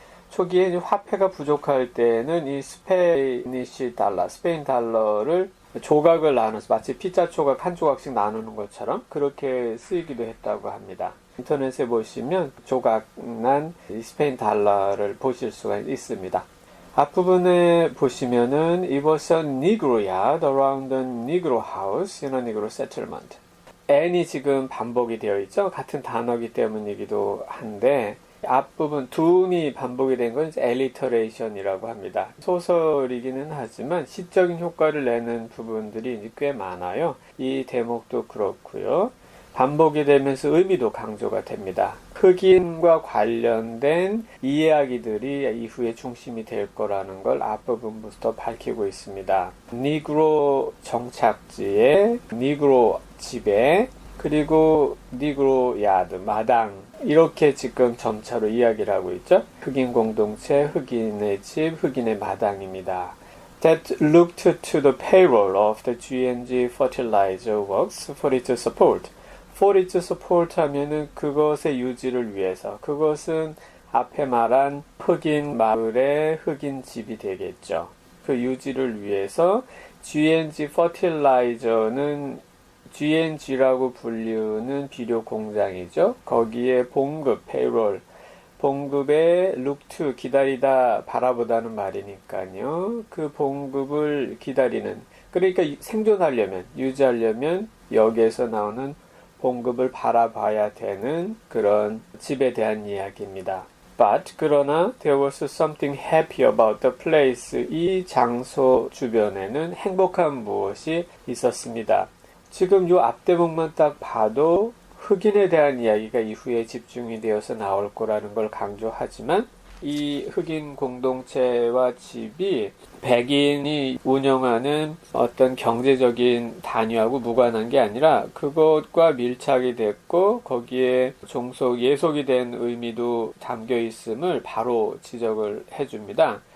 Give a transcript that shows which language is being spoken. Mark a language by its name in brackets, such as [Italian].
[Korean] 초기에 이제 화폐가 부족할 때는 이 스페니시 달러, 스페인 달러를 조각을 나눠서 마치 피자 조각 한 조각씩 나누는 것처럼 그렇게 쓰이기도 했다고 합니다. 인터넷에 보시면 조각난 스페인 달러를 보실 수가 있습니다. 앞부분에 보시면은 [English] It was a Negro yard around a Negro house in a Negro settlement. [Korean] N이 지금 반복이 되어 있죠. 같은 단어이기 때문이기도 한데 앞부분 doom이 반복이 된 건 alliteration이라고 합니다. 소설이기는 하지만 시적인 효과를 내는 부분들이 꽤 많아요. 이 대목도 그렇고요. 반복이 되면서 의미도 강조가 됩니다. 흑인과 관련된 이야기들이 이후에 중심이 될 거라는 걸 앞부분부터 밝히고 있습니다. 니그로 정착지에, 니그로 집에, 그리고 니그로 야드, 마당, 이렇게 지금 점차로 이야기를 하고 있죠. 흑인 공동체, 흑인의 집, 흑인의 마당입니다. [English] That looked to the payroll of the G&G fertilizer works for its support. For its support [Korean] 하면은 그것의 유지를 위해서, 그것은 앞에 말한 흑인 마을의 흑인 집이 되겠죠. 그 유지를 위해서 G&G fertilizer는 G&G라고 불리는 비료 공장이죠. 거기에 봉급, payroll, 봉급에 [English] look to, [Korean] 기다리다, 바라보다는 말이니까요. 그 봉급을 기다리는, 그러니까 생존하려면, 유지하려면 여기에서 나오는 봉급을 바라봐야 되는 그런 집에 대한 이야기입니다. [English] But, [Korean] 그러나 [English] there was something happy about the place. [Korean] 이 장소 주변에는 행복한 무엇이 있었습니다. 지금 이 앞대목만 딱 봐도 흑인에 대한 이야기가 이후에 집중이 되어서 나올 거라는 걸 강조하지만 이 흑인 공동체와 집이 백인이 운영하는 어떤 경제적인 단위하고 무관한 게 아니라 그것과 밀착이 됐고 거기에 예속이 된 의미도 담겨 있음을 바로 지적을 해줍니다.